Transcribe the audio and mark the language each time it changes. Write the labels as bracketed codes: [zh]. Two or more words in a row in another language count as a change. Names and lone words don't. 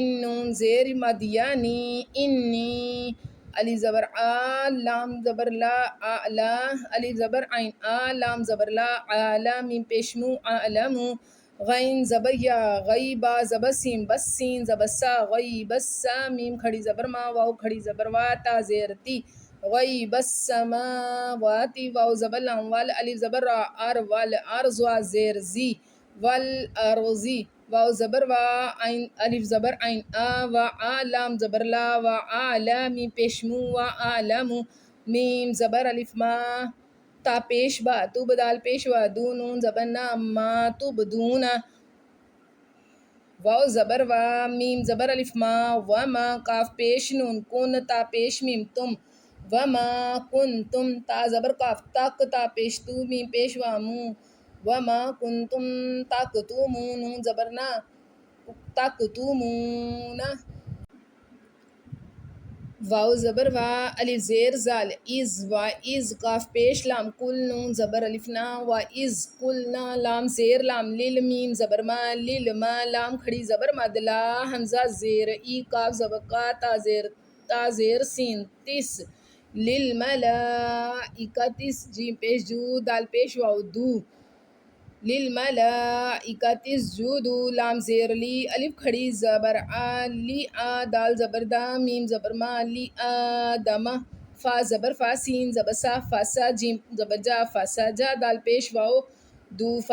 [ur] نون زیر مد یعنی انی الف زبر آ، لام زبر لا، اعلا الف زبر عین آ، لام زبر لا، عالا میم پیش مو، اعلمو، غین زبر یا، غی با زبر سین، بس سین زبر سا، غی بس سا میم کھڑی زبر ما، واو کھڑی زبر وا، تا زیر تی، [ar] غیب السماواتی، [ur] واو زبر لام، وال الف زبر را، ار وال ارز وا زیر زی، والارضی واو زبر وا، عین الف زبر عین آ، و آ لام زبر لا، و آلا میم پیش مو، و آلمو میم زبر الف ما، تا پیش با تو بدال پیشوا دو نون زبر نا ما تو بدون واو زبر وا میم زبر الف ما وما قاف پیش نون کن تا پیش میم تم [ar] وما کنتم [ur] تا زبر قاف تک تا پیش تو میم پیش وا مو [ar] وما کنتم تکتمون [ur] نون زبر نا تکتمون واو زبر وا الف زیر زال از و از قاف پیش لام کل نون زبر الف نا و [ar] از کلنا [ur] لام زیر لام لیل میم زبر ما لیل ما لام کھڑی زبر مدلا حمزہ زیر ای قاف زبر کا تا زیر سین تس للملائکتس جیم پیش جو دال پیش واو دو [ar] للملائکۃ اسجدوا [ur] لام زیر لی الف کھڑی زبر آ لی آ دال زبر دا میم زبر ما لی آدم فا زبر فا سین زبر سا فاسا جیم زبر جا فاسجا دال پیش واو دو